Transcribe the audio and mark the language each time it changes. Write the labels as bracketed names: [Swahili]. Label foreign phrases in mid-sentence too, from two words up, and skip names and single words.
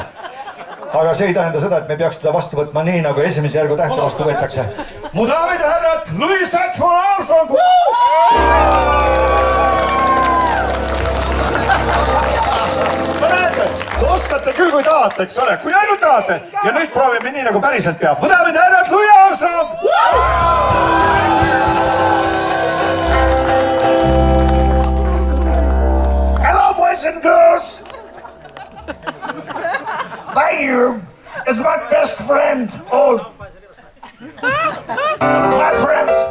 [Estonian] Aga see ei tähenda seda, et me peaks teda vastu võtma nii, nagu esimese järgu tähte vastu võetakse. Mu daamid ja härrad, Louis Satchmo Armstrong! Ma näete, oskate küll, kui tahate, eks ole, kui ainult tahate. Ja nüüd proovime nii, nagu päriselt peab. Mu daamid ja härrad, [English] Louis Armstrong! Hello, boys and girls! Vayu is my best friend, all my friends.